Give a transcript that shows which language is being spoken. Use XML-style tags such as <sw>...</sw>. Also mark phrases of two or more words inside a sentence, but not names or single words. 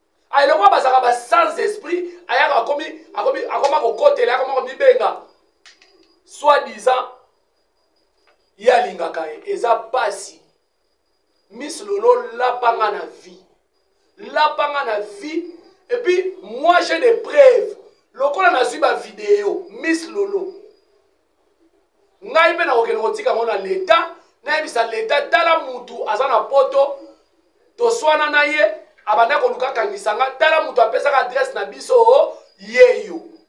<ln>Ah, eloko bazaka ba</ln> <fr>sans esprit,</fr> <ln>ayaka akomi, akomi, akoma kokotela, akoma komibenga.</ln> <fr>Soi-disant, ye alingaka ye.</fr> <ln>Eza pasi. Miss Lolo lapanga na vie. Lapanga na vie.</ln> <fr>Et puis, moi, j'ai des preuves.</fr> <ln>Lokola nazwi ba vidéo. Miss Lolo. Ngai mpe nakokende kotika ngo na leta. Nayebisa leta, tala mutu aza na poto. Toswana na ye. Abanda koluka kangisa nga. Tala mutu apesaka adresse na biso, oh, ye yo.</ln>